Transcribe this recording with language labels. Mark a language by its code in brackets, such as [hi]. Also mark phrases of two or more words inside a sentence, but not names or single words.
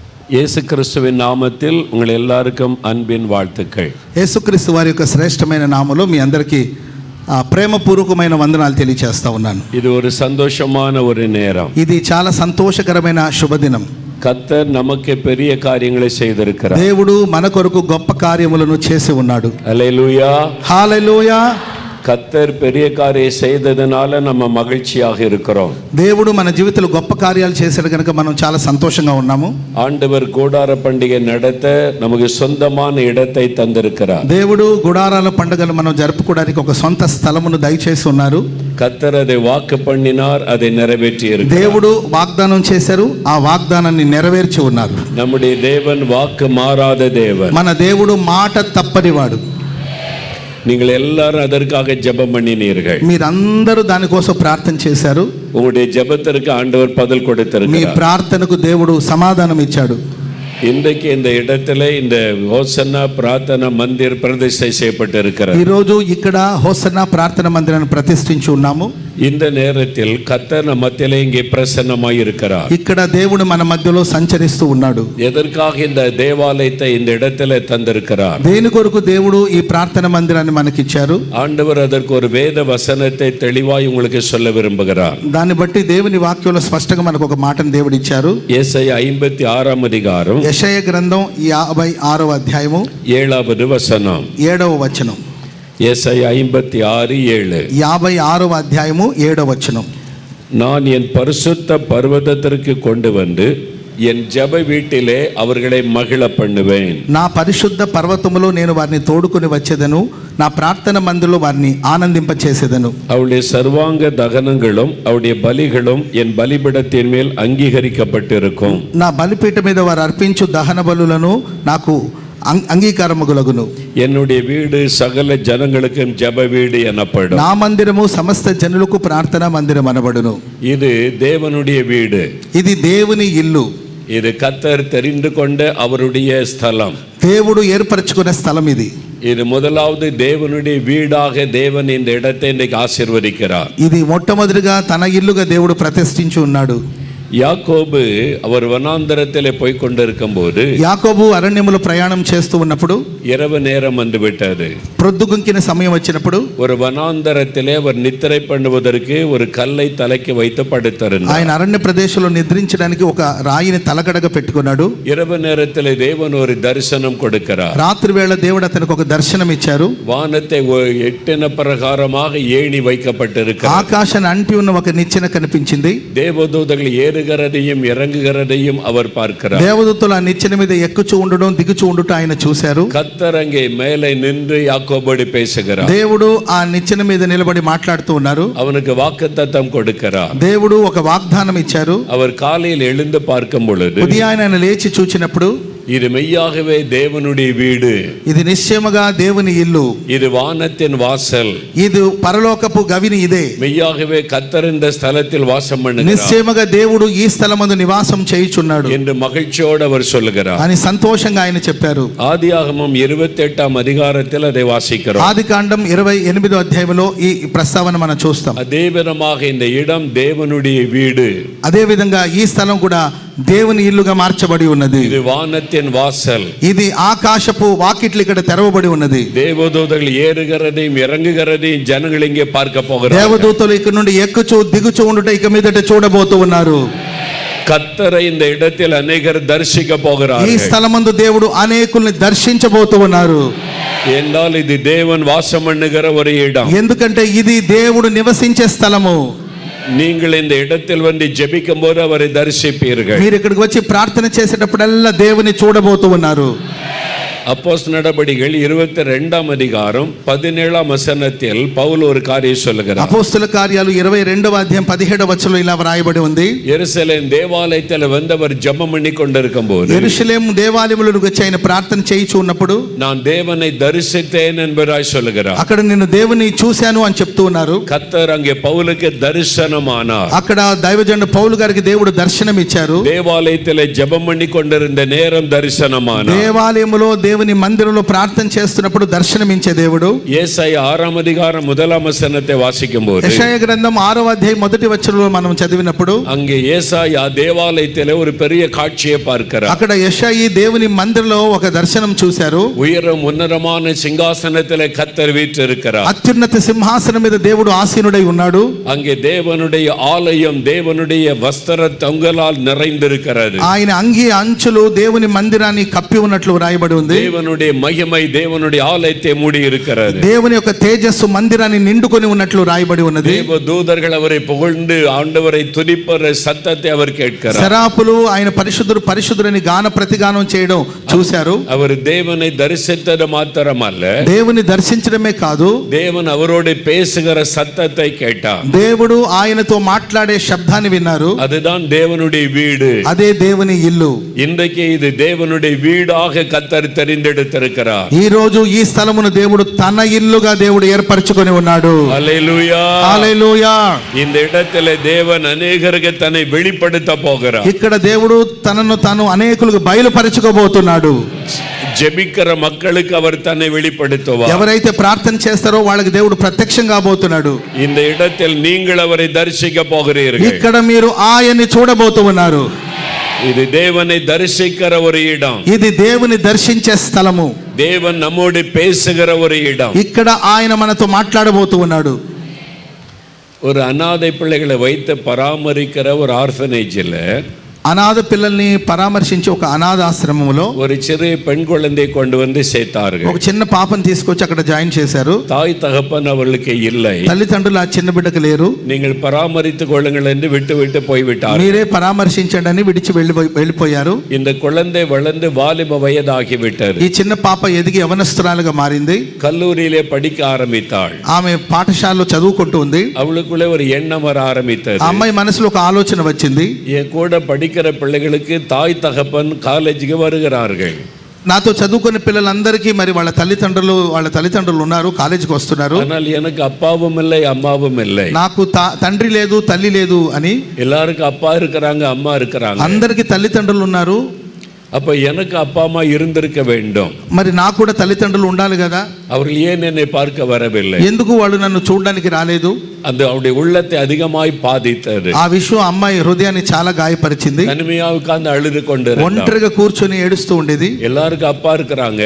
[ta] இயேசு கிறிஸ்துவின் நாமத்தில் உங்கள் எல்லாருக்கும் அன்பின் வாழ்த்துக்கள். [te] యేసుక్రీస్తు వారి యొక్క శ్రేష్టమైన నామములో మీ అందరికీ ప్రేమపూర్వకమైన వందనాలు తెలియజేస్తా ఉన్నాను. [ta] இது ஒரு சந்தோஷமான ஒரு நேரம். [te] ఇది చాలా సంతోషకరమైన శుభదినం. [ta] கர்த்தர் நமக்கு பெரிய காரியங்களை செய்திருக்கிறார். [te] దేవుడు మన కొరకు గొప్ప కార్యములను చేసి ఉన్నాడు. [ta] ஹல்லேலூயா, [te] హల్లెలూయా. [ta] கர்த்தர் பெரிய காரியம் செய்ததனால நம்ம மகிழ்ச்சியாக இருக்கிறோம். [te] దేవుడు మన జీవితంలో గొప్ప కార్యాలు చేశాడు కనుక మనం చాలా సంతోషంగా ఉన్నాము. [ta] ஆண்டவர் கூடார பண்டிகை நடத்த நமக்கு சொந்தமான இடத்தை தந்திருக்கிறார். [te] దేవుడు గుడారాల పండుగను మనం జరుపుకోవడానికి ఒక సొంత స్థలమును దయచేసి ఉన్నారు. [ta] கர்த்தர் அதை வாக்கு பண்ணினார், அதை நிறைவேற்றி இருக்கிறார். [te] దేవుడు వాగ్దానం చేశారు, ఆ వాగ్దానాన్ని నెరవేర్చి ఉన్నారు. [ta] நம்முடைய தேவன் வாக்கு மாறாத தேவன். [te] మన దేవుడు మాట తప్పనివాడు. [ta] நீங்கள் எல்லாரும் அதற்காக ஜெபம் பண்ணினீர்கள். [te] మీరందరూ దానికోసం ప్రార్థన చేశారు. [ta] உங்களுடைய ஜெபத்திற்கு ஆண்டவர் பதில் [te] మీ [ta] கொடுத்திருக்கிறார். [te] ప్రార్థనకు దేవుడు సమాధానం ఇచ్చాడు. [ta] இன்றைக்கு இந்த இடத்துல இந்த ஹோசன்னா பிரார்த்தனா மந்திர் பிரதிஷ்டை செய்யப்பட்டிருக்கிறது. [te] ఈ రోజు ఇక్కడ హోసన్నా ప్రార్థన మందిరాన్ని ప్రతిష్ఠించి ఉన్నాము. [ta] இந்த நேரத்தில் கர்த்தர் நம்ம மத்தியிலே இங்கே பிரசன்னமாய் இருக்கிறார். [te] ఇక్కడ దేవుడు మన మధ్యలో సంచరిస్తూ ఉన్నాడు. [ta] எதற்காக இந்த தேவாலயத்தை இந்த இடத்துல தந்திருக்கிறார்? [te] దేని కొరకు దేవుడు ఈ ప్రార్థన మందిరాన్ని మనకిచ్చారు? [ta] ஆண்டவர் அதற்கு ஒரு வேத வசனத்தை தெளிவாய் உங்களுக்கு சொல்ல விரும்புகிறார். [te] దాన్ని బట్టి దేవుని వాక్యంలో స్పష్టంగా మనకు ఒక మాటను దేవుడు ఇచ్చారు. [ta] ஏசாயா 56 அதிகாரம் [te] యెషయా గ్రంథం 56వ అధ్యాయము [ta] 7வது வசனம். [te] 7వ వచనం. [ta] ஏசாயா 56:7. [te] 56వ అధ్యాయము 7వ వచనం. [ta] நான் என் பரிசுத்த பர்வதத்திற்கு கொண்டு வந்து என் ஜெப வீட்டிலே அவர்களை மகிழ பண்ணுவேன். [te] నా పరిశుద్ధ పర్వతములో నేను వారిని తోడుకొని వచ్చేదను, నా ప్రార్థన మందిలో వారిని ఆనందింపచేసేదను. [ta] அவருடைய சர்வாங்க தகனங்களும் அவருடைய பலிகளும் என் பலிபீடத்தின் மேல் அங்கீகரிக்கப்பட்டிருக்கும். [te] నా బలిపీఠ మీద వారు అర్పించు దహన బలులను నాకు అంగీకారముగులగును. [ta] என்னுடைய வீடு சகல ஜனங்களுக்கும் ஜெப வீடு எனப்படும். [te] నా మందిరము సమస్త జనులకు ప్రార్థనా మందిరం అనబడును. [ta] இது தேவனுடைய வீடு. [te] ఇది దేవుని ఇల్లు. [ta] இது கர்த்தர் தெரிந்து கொண்ட அவருடைய ஸ்தலம். [te] దేవుడు ఏర్పరచుకున్న స్థలం ఇది. [ta] இது முதலாவது தேவனுடைய வீடாக தேவன் இந்த இடத்தை இன்றைக்கு ஆசீர்வதிக்கிறார். [te] ఇది మొట్టమొదటిగా తన ఇల్లుగా దేవుడు ప్రతిష్ఠించి ఉన్నాడు. [ta] யாக்கோபு அவர் வனாந்தரத்திலே போய் கொண்டிருக்கும் போது, [te] యాకోబు అరణ్యములో ప్రయాణం చేస్తూ ఉన్నప్పుడు, [ta] இரவு நேரம் வந்து விட்டது. [te] ప్రొద్దుగుంకిన సమయం వచ్చినప్పుడు [ta] ஒரு வனாந்தரத்திலே அவர் நித்திரை பண்ணுவதற்கு ஒரு கல்லை தலைக்கு வைத்து படுத்திருந்தார். [te] ఆయన అరణ్య ప్రదేశంలో నిద్రించడానికి ఒక రాయిని తలకడగా పెట్టుకున్నాడు. [ta] இரவு நேரத்திலே தேவன் ஒரு தரிசனம் கொடுக்கிறார். [te] రాత్రి వేళ దేవుడు అతనికి ఒక దర్శనం ఇచ్చారు. [ta] வானத்தை எட்டின பிரகாரமாக ஏணி வைக்கப்பட்டிருக்கிறது. [te] ఆకాశాన్ని అంటి ఉన్న ఒక నిచ్చెన కనిపించింది. [ta] தேவதூதர்கள் ஏறுகிறதையும் இறங்குகிறதையும் அவர் பார்க்கிறார். [te] దేవదూతలు ఆ నిచ్చెన మీద ఎక్కుచూ ఉండడం దిగుచూ ఉండుట ఆయన చూశారు. [ta] கர்த்தர் அங்கே மேலே நின்று யாக்கோபோடு பேசுகிறார். [te] దేవుడు ఆ నిచ్చెన మీద నిలబడి మాట్లాడుతూ ఉన్నారు. [ta] அவனுக்கு வாக்குத்தத்தம் கொடுக்கிறார். [te] దేవుడు ఒక వాగ్దానం ఇచ్చారు. [ta] அவர் காலையில் எழுந்து பார்க்கும் பொழுது, [te] ఉదయాన్నే ఆయన లేచి చూచినప్పుడు, [ta] இது மெய்யாகவே தேவனுடைய வீடு, [te] ఇది నిశ్చయముగా దేవుని ఇల్లు, [ta] இது வானத்தின் வாசல், [te] ఇది పరలోకపు గవిని, ఇదే [ta] மெய்யாகவே கர்த்தர் இந்த ஸ்தலத்தில் வாசம் பண்ணுகிறார், [te] నిశ్చయముగా దేవుడు ఈ స్థలమందు నివాసం చేయుచున్నాడు [ta] என்று மகிழ்ச்சியோடு அவர் சொல்லுகிறார். [te] అని సంతోషంగా ఆయన చెప్పారు. [ta] ஆதியாகமம் 28 அதிகாரத்தில் அதை வாசிக்கிறோம். [te] ఆదికాండం 28వ అధ్యాయంలో ఈ ప్రస్తావన మనం చూస్తాం. [ta] அதே விதமாக இந்த இடம் தேவனுடைய வீடு, [te] అదే విధంగా ఈ స్థలం కూడా దేవుని ఇల్లుగా మార్చబడి ఉన్నది. [ta] இது வானத்தின் வாசல், [te] ఇది ఆకాశపు వాకిట్లు ఇక్కడ తెరవబడి ఉన్నది. [ta] தேவதூதர்கள் ஏறுகிறதையும் இறங்குகிறதையும் ஜனங்கள் இங்கே பார்க்க போகிறார்கள். [te] దేవదూతలు ఇక్కడ నుండి ఎక్కుచూ దిగుచూ ఉండుట ఇక మీదట చూడబోతూ ఉన్నారు. [ta] கர்த்தரை இந்த இடத்தில் அநேகர் தரிசிக்க போகிறார்கள். [te] ఈ స్థలమందు దేవుడు అనేకుల్ని దర్శించబోతూ ఉన్నారు. [ta] என்றால் இது தேவன் வாசம் பண்ணுகிற ஒரு இடம். [te] ఎందుకంటే ఇది దేవుడు నివసించే స్థలము. [ta] நீங்கள் இந்த இடத்தில் வந்து ஜெபிக்கும் போது அவரை தரிசிப்பீர்கள். [te] మీరు ఇక్కడికి వచ్చి ప్రార్థన చేసేటప్పుడల్లా దేవుని చూడబోతూ ఉన్నారు. [ta] அப்போஸ்தலர் நடபடிகள் 22 அதிகாரம் 17 வசனத்தில் பவுல் ஒரு காரியம் சொல்லுகிறார். [te] అపోస్తల కార్యాలు 22వ అధ్యాయం 17వ వచనంలో ఇలా వ్రాయబడి ఉంది. [ta] యెరూషలేం దేవాలయத்தில் வந்தவர் ஜெபம் பண்ணி கொண்டிருக்கும் போது, [te] యెరూషలేం దేవాలయములోకి వచ్చి ఆయన ప్రార్థన చేయించు ఉన్నప్పుడు, [ta] நான் தேவனை தரிசித்தேன் என்பதாய் சொல்லுகிறார். [te] అక్కడ నేను దేవుని చూశాను అని చెప్తూ ఉన్నారు. [ta] கர்த்தர் அங்கே பவுலுக்கு தரிசனமானார். [te] అక్కడ దైవజనుడు పౌలు గారికి దేవుడు దర్శనం ఇచ్చారు. [ta] தேவாலயத்தில் ஜெபம் பண்ணி கொண்டிருந்த நேரம் தரிசனமானார். [te] దేవాలయములో దేవుని మందిరంలో ప్రార్థన చేస్తున్నప్పుడు దర్శనమించే దేవుడు. [ta] ஏசாயா 6ஆம் அதிகாரம் 1ஆம் வசனத்தை வாசிக்கும்போது [te] యెషయా గ్రంథం 6వ అధ్యాయం 1వ వచనంలో మనం చదివినప్పుడు [ta] அங்கே ஏசாயா தேவாலயத்திலே ஒரு பெரிய காட்சியை பார்க்கிறார். [te] అక్కడ యెషయా దేవుని మందిరంలో ఒక దర్శనం చూశారు. [ta] உயரம் உன்னதமான சிங்காசனத்திலே கர்த்தர் வீற்றிருக்கிறார். [te] అత్యున్నత సింహాసనం మీద దేవుడు ఆసీనుడై ఉన్నాడు. [ta] அங்கே தேவனுடைய ஆலயம் தேவனுடைய வஸ்திர தொங்கலால் நிறைந்திருக்கிறது. [te] ఆయన అంగి అంచులు దేవుని మందిరాన్ని కప్పి ఉన్నట్లు రాయబడి ఉంది. [ta] தேவனுடைய மகிமை தேவனுடைய ஆலயத்தை மூடி இருக்கிறது. [te] దేవుని యొక్క తేజస్సు మందిరాన్ని నిండుకొని ఉన్నట్లు రాయబడి ఉన్నది. [ta] தேவ தூதர்கள் அவரை புகழ்ந்து ஆண்டவரை துதிப்பற சத்தத்தை அவர் கேட்கிறார். [te] శరాపులు ఆయన పరిశుద్ధుడు పరిశుద్ధుడని గాన ప్రతిగానం చేయడం చూశారు. [ta] அவர் தேவனை தரிசித்தது மாத்திரமல்ல, [te] దేవుని దర్శించడమే కాదు, [ta] தேவன் அவரோடு பேசுகிற சத்தத்தை கேட்டார். [te] దేవుడు ఆయనతో మాట్లాడే శబ్దాన్ని విన్నారు. [ta] அதுதான் தேவனுடைய வீடு. [te] అదే దేవుని ఇల్లు. [ta] இன்றைக்கு இது தேவனுடைய வீடாக கர்த்தர் தெரிந்தெடுத்திருக்கிறார். [te] ఈ రోజు ఈ స్థలమును దేవుడు తన ఇల్లుగా దేవుడు ఏర్పరచుకొని ఉన్నాడు. హల్లెలూయా, హల్లెలూయా. [ta] இந்த இடத்திலே தேவன் அநேகருக்கு தன்னை வெளிப்படுத்த போகிறார். [te] ఇక్కడ దేవుడు తనను తాను అనేకులకు బయలుపరచుకోబోతున్నాడు. [ta] ஜெபிக்கிற மக்களுக்கு அவர் தன்னை வெளிப்படுத்துவார். [te] ఎవరైతే ప్రార్థన చేస్తారో వాళ్ళకి దేవుడు ప్రత్యక్షం కాబోతున్నాడు. [ta] இந்த இடத்தில் நீங்கள் அவரை தரிசிக்க போகிறீர்கள். [te] ఇక్కడ మీరు ఆయన్ని చూడబోతూ ఉన్నారు. [ta] இது தேவனை தரிசிக்கிற ஒரு இடம். [te] ఇది దేవుని దర్శించే స్థలము. [ta] தேவன் நம்மோடு பேசுகிற ஒரு இடம். [te] ఇక్కడ ఆయన మనతో మాట్లాడబోతూ ఉన్నాడు. [ta] ஒரு அநாதை பிள்ளைகளை வைத்து பராமரிக்கிற ஒரு ஆர்ஃபனேஜில் [te] అనాథ పిల్లల్ని పరామర్శించి ఒక అనాథాశ్రమంలో [ta] ஒரு சிறு பெண் குழந்தை கொண்டு வந்து சேர்த்தார்கள். [te] ఒక చిన్న పాపను తీసుకొచ్చి అక్కడ జాయిన్ చేశారు. [ta] தாய் தகப்பன் அவளுக்கு இல்லை. [te] తల్లిదండ్రులు ఆ చిన్న బిడ్డకు లేరు. [ta] நீங்கள் பராமரித்துக் கொள்ளுங்கள் என்று விட்டு போய்விட்டார். [te] మీరే పరామర్శించండి అని విడిచి వెళ్ళిపోయారు. [ta] இந்த குழந்தை வளர்ந்து வாலிப வயதாகிவிட்டது. [te] ఈ చిన్న పాప ఎదిగి యవనస్తురాలుగా మారింది. [ta] கல்லூரியிலே படிக்க ஆரம்பித்தாள். [te] ఆమె పాఠశాలలో చదువుకుంటూ ఉంది. [ta] அவளுக்குள்ளே ஒரு எண்ணம் வர ஆரம்பித்தது. [te] ఆ అమ్మాయి మనసులో ఒక ఆలోచన వచ్చింది. [ta] என் கூட படிக்கிற பிள்ளைகளுக்கு தாய் தகப்பன் காலேஜுக்கு வருகிறார்கள். [te] నాతో చదువుకునే పిల్లలందరికీ మరి వాళ్ళ తల్లిదండ్రులు ఉన్నారు, కాలేజీకి వస్తున్నారు. [ta] ஆனால் எனக்கு அப்பாவும் இல்லை அம்மாவும் இல்லை. [te] నాకు తండ్రి లేదు తల్లి లేదు అని. [ta] எல்லாருக்கும் அப்பா இருக்கிறாங்க அம்மா இருக்கிறாங்க. [te] అందరికీ తల్లిదండ్రులు ఉన్నారు. [ta] அப்ப எனக்கு அப்பா அம்மா இருந்திருக்க வேண்டும். [te] మరి నాకు కూడా తల్లిదండ్రులు ఉండాలి కదా. [ta] அவர்கள் ஏன் என்னை பார்க்க வரவில்லை? [te] ఎందుకు వాళ్ళు నన్ను చూడడానికి రాలేదు? [ta] அந்த அவருடைய உள்ளத்தை அதிகமாய் பாதித்தது. [te] ఆ విషయం అమ్మాయి హృదయాన్ని చాలా గాయపరిచింది. [ta] தனிமையா உட்கார்ந்து அழுது கொண்டு [te] ఒంటరిగా కూర్చొని ఏడుస్తూ ఉండేది. [ta] எல்லாருக்கும் அப்பா இருக்கிறாங்க,